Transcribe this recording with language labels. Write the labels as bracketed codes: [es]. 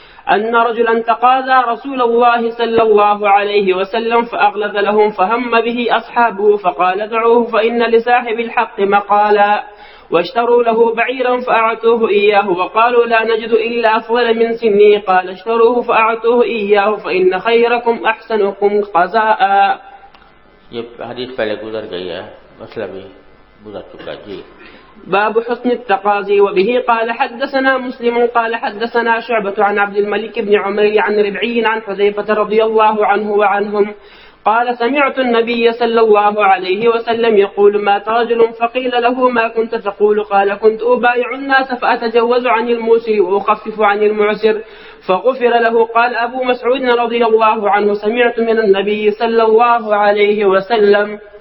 [ar] أن رجلا تقاضى رسول الله صلى الله عليه وسلم فأغلظ لهم فهم به أصحابه فقال دعوه فإن لصاحب الحق مقالا، واشتروا له بعيرا فأعطوه إياه وقالوا لا نجد إلا أفضل من سنه، قال اشتروه فأعطوه إياه فإن خيركم أحسنكم قضاء۔ [ur] یہ حدیث پہلے گزر گئی ہے، مسئلہ بھی گزر چکا۔ جی [ar] باب حسن التقاضي، وبه قال حدثنا مسلم قال حدثنا شعبة عن عبد الملك بن عمر عن ربعي عن حذيفة رضي الله عنه وعنهم قال سمعت النبي صلى الله عليه وسلم يقول مات رجل فقيل له ما كنت تقول؟ قال كنت أبايع الناس فأتجوز عن الموسر وأخفف عن المعسر فغفر له۔ قال أبو مسعود رضي الله عنه سمعت من النبي صلى الله عليه وسلم